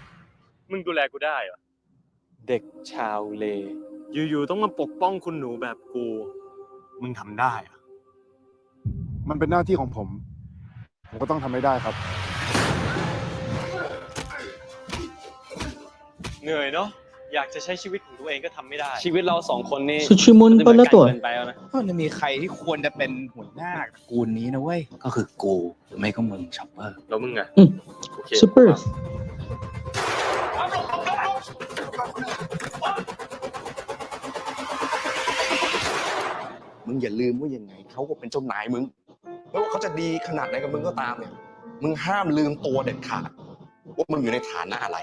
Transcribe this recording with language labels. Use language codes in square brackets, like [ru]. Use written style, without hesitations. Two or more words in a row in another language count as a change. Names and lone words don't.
[th] มึงดูแลกูได้เหรอเด็กชาวเลอยู่ๆต้องมาปกป้องคุณหนูแบบกูมึงทำได้อะ มันเป็นหน้าที่ของผมก็ต้องทำให้ได้ครับ เหนื่อยเนาะอยากจะใช้ชีวิตของตัวเองก็ทำไม่ได้ชีวิตเราสองคนนี่ [tl] Suchimon pala to. [th] เกินไปแล้วนะ ก็จะมีใครที่ควรจะเป็นหัวหน้าตระกูลนี้นะเว้ย ก็คือกูหรือไม่ก็มึงช็อปเปอร์ แล้วมึงอะ โอเค [en] Super. [th] มึงอย่าลืมว่ายังไงเขาก็เป็นเจ้านายมึงไม่ว่าเขาจะดีขนาดไหนกับมึงก็ตามเนี่ย มึงห้ามลืมตัวเด็ดขาดว่ามึงอยู่ในฐานะอะไร